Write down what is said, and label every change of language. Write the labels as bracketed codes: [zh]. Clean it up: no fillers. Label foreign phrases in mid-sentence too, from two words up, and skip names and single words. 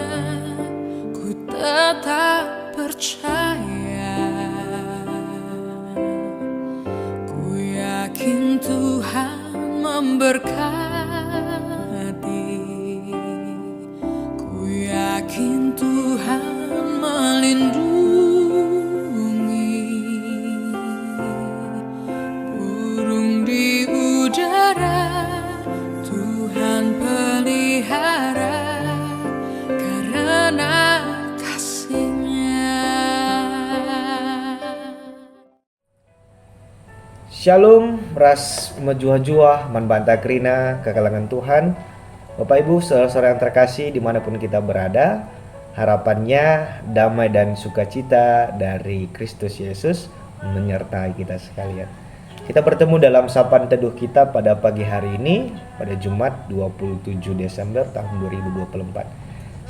[id] Ku tetap percaya, yakin Tuhan memberkati, ku yakin Tuhan melindungi. Burung di udara Tuhan pelihara karena kasih-Nya. [btx] Shalom, ras mejuah-juah, manbanta krina, kekalangan Tuhan. [id] Bapak Ibu, saudara-saudara yang terkasih dimanapun kita berada, harapannya damai dan sukacita dari Kristus Yesus menyertai kita sekalian. Kita bertemu dalam sapaan teduh kita pada pagi hari ini, pada Jumat 27 Desember tahun 2024.